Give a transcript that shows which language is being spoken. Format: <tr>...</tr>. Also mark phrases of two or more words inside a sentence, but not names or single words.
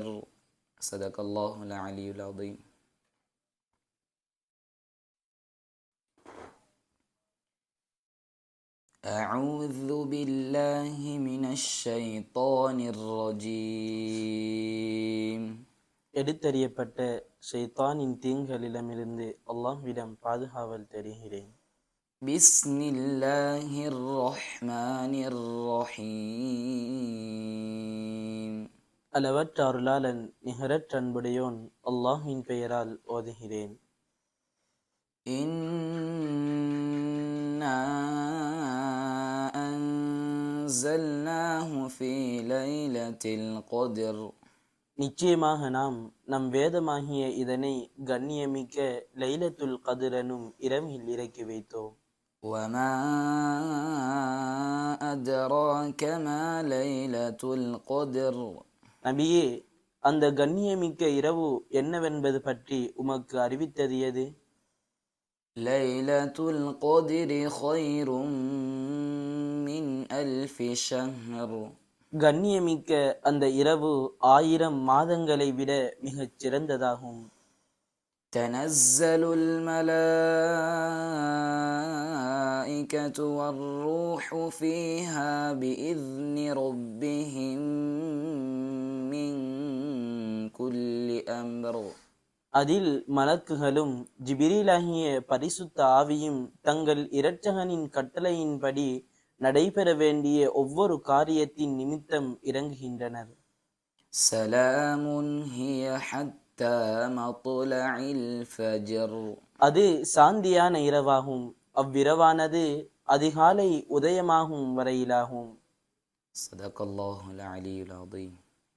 <ar>صدق الله العلي العظيم. أعوذ بالله من الشيطان الرجيم.</ar> <ta>எடுத்தறியப்பட்ட ஷைத்தானின் தீங்குகளிடமிருந்து அல்லாஹ்விடம் பாதுகாவல் தேடுகிறேன்.</ta> <ar>بسم الله الرحمن الرحيم.</ar> <ta>அளவற்ற அருளாளன் நிகரற்ற அன்புடையோன் அல்லாஹ்வின் பெயரால் ஓதுகிறேன்.</ta> <ar>إنا أنزلناه في ليلة القدر.</ar> <ta>நிச்சயமாக நாம் நம் வேதமாகிய இதனை கண்ணியமிக்க லைலத்துல் கத்ர் எனும் இரவில் இறக்கி வைத்தோம்.</ta> <ar>وما أدراك ما ليلة القدر.</ar> <ta>நபியே, அந்த கண்ணியமிக்க இரவு என்னவென்பது பற்றி உமக்கு அறிவித்தது எது?</ta> <ar>ليلة القدر خير من 1000 شهر.</ar> <ta>கண்ணியமிக்க அந்த இரவு 1000 மாதங்களை விட மிகச் சிறந்ததாகும்.</ta> <ar>تنزل الملائكة والروح فيها بإذن ربهم من كل أمر.</ar> <ta>அதில் மலக்குகளும் ஜிபிரீலாகிய பரிசுத்த ஆவியும் தங்கள் இரட்சகனின் கட்டளையின்படி நடைபெற வேண்டிய ஒவ்வொரு காரியத்தின் நிமித்தம் இறங்குகின்றனர்.</ta> <ar>سلام هي حتى مطلع الفجر.</ar> <ta>அது சாந்தியான இரவாகும். அவ்விரவானது அதிகாலை உதயமாகும் வரையிலாகும்.</ta> <ar>صدق الله العلي العظيم.</ar>